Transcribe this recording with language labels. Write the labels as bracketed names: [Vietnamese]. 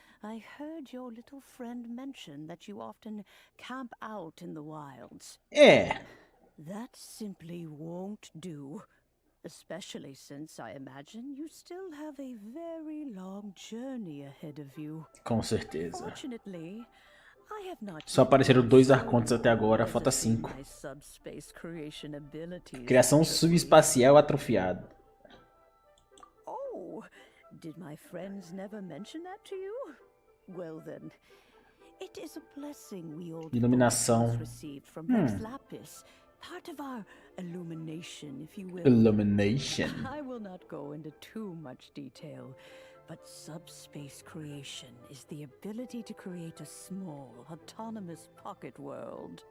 [English] I heard your little friend mention that you often camp out in the wilds. [Portuguese] É. [English] That simply won't do. Especially since I imagine you still have a very long journey ahead of you. [Portuguese] Com certeza. [English] Fortunately, I have not [Portuguese] Só apareceram 2 arcontes até agora, falta 5. [English] my subspace creation abilities. [Portuguese] Criação subespacial atrofiada. [English] Oh, did my friends never mention that to you? Well then, it is a blessing we all [Portuguese] Iluminação. [English] received from Rex Lapis. Part of our illumination, if you will. Illumination. I will not go into too much detail, but subspace creation is the ability to create a small, autonomous pocket world.